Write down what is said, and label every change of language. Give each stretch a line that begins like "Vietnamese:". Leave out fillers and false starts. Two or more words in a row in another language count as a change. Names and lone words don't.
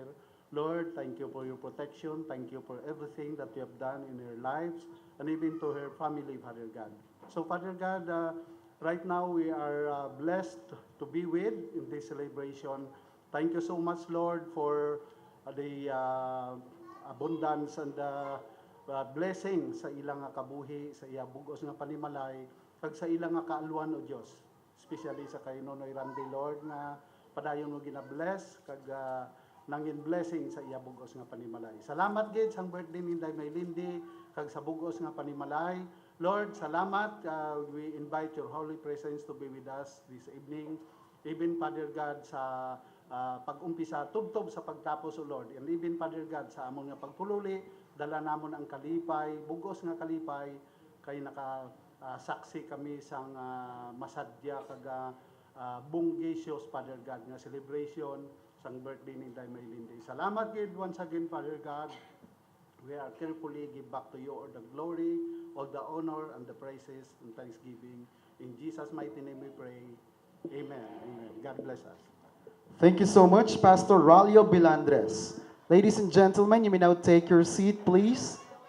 English: Lord, thank you for your protection. Thank you for everything that you have done in her lives and even to her family, Father God. So, Father God, right now we are blessed to be with in this celebration. Thank you so much, Lord, for the abundance and blessing
Hiligaynon: sa ilang nga kabuhi, sa iya bugos nga panimalay, kag sa ilang nga kaalwan o Dios. Especially sa kay Nonoy Randy, Lord, nga padayon mo gina-bless, kag nangin blessing sa iya bugos nga panimalay. Salamat gid sa birthday ni Inday Maylindi, kag sa bugos nga panimalay. Lord, salamat.
English: We invite your holy presence to be with us this evening. Even, Father God,
Hiligaynon: sa pag-umpisa, tubtob sa pagtapos, O Lord.
English: And even, Father God,
Hiligaynon: sa amon nga pagpululi, dala namon ang kalipay, bugos nga kalipay, kay nakasaksi kami sang masadya kag bunggisios, Father God, nga celebration sang birthday ni Inday Maylindi. Salamat gid
English: once again, Father God. We are carefully give back to you all the glory, all the honor, and the praises and thanksgiving. In Jesus' mighty name we pray. Amen. Amen. God bless us. Thank you so much, Pastor Ralio Bilandres. Ladies and gentlemen, you may now take your seat, please.